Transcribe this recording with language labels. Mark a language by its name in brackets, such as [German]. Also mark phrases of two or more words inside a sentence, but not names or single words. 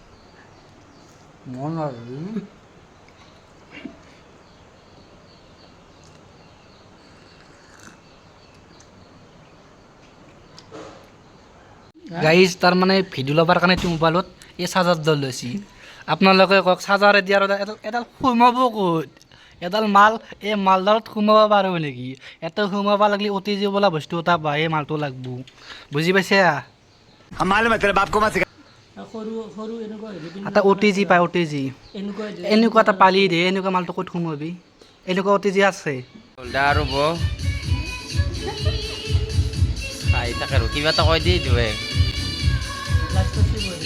[Assamese] মন গাইজ তাৰমানে ভিডিঅ' ল'বৰ কাৰণে এইটো মোবাইলত এই চাৰ্জাৰডাল লৈছি। আপোনালোকে কওক চাৰ্জাৰ এতিয়া আৰু এডাল সোমাব ক'ত? এডাল মাল এই মালডালত সোমাব পাৰোঁ নেকি? এটা সোমাব লাগিলে OTG বোলা বস্তু এটা পায়, এই মালটো লাগব, বুজি পাইছা? [Hindi] हम मालूम है तेरे बाप को मत सिखा। [Assamese] আৰু সৰু এনেকুৱা হেৰি পিন্ধিব এটা OTG পায়, OTG এনেকুৱা হেৰি এনেকুৱা এটা পালি দে, এনেকুৱা মালটো ক'ত সোমাবি? এনেকুৱা OTG আছে? দা আৰু বৌ খাই থাকে আৰু কিবা এটা কৈ দি দিওঁ লাজ কৰিছে বৈ